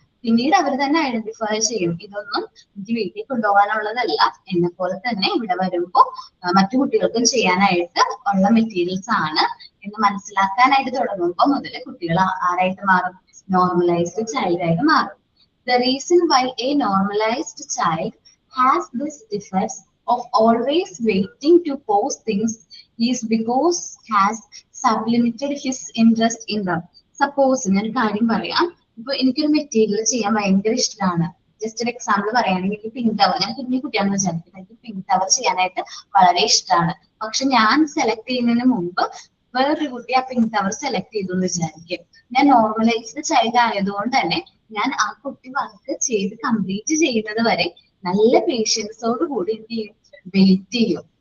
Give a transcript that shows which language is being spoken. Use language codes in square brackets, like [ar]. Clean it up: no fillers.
[ml] പിന്നീട് അവർ തന്നെ ഐഡന്റിഫൈ ചെയ്യും, ഇതൊന്നും എനിക്ക് വീട്ടിൽ കൊണ്ടുപോകാനുള്ളതല്ല, എന്നെ പോലെ തന്നെ ഇവിടെ വരുമ്പോൾ മറ്റു കുട്ടികൾക്കും ചെയ്യാനായിട്ട് ഉള്ള മെറ്റീരിയൽസ് ആണ് എന്ന് മനസ്സിലാക്കാനായിട്ട് തുടങ്ങുമ്പോൾ മുതൽ കുട്ടികൾ ആരായിട്ട് മാറും, നോർമലൈസ്ഡ് ചൈൽഡ് ആയിട്ട് മാറും. [en] The reason why a normalized child has this defect of always waiting to post things is because has sublimated his interest in them. [ml] Suppose ഞാൻ ഒരു കാര്യം പറയാം, ഇപ്പൊ എനിക്കൊരു മെറ്റീരിയൽ ചെയ്യാൻ ഭയങ്കര ഇഷ്ടമാണ്. ജസ്റ്റ് ഒരു എക്സാമ്പിൾ പറയുകയാണെങ്കിൽ പിങ്ക് ടവർ, ഞാൻ കുഞ്ഞു കുട്ടിയാണെന്ന് വിചാരിക്കുന്നത്, എനിക്ക് പിങ്ക് ടവർ ചെയ്യാനായിട്ട് വളരെ ഇഷ്ടമാണ്. പക്ഷെ ഞാൻ സെലക്ട് ചെയ്യുന്നതിന് മുമ്പ് വേറൊരു കുട്ടി ആ പിങ്ക് ടവർ സെലക്ട് ചെയ്തു എന്ന് വിചാരിക്കും. ഞാൻ നോർമലൈസ്ഡ് ചൈൽഡ് ആയതുകൊണ്ട് തന്നെ ഞാൻ ആ കുട്ടി വർക്ക് ചെയ്ത് കംപ്ലീറ്റ് ചെയ്യുന്നത് വരെ നല്ല പേഷ്യൻസോട് കൂടി എന്ത് ചെയ്യും, വെയിറ്റ് ചെയ്യും.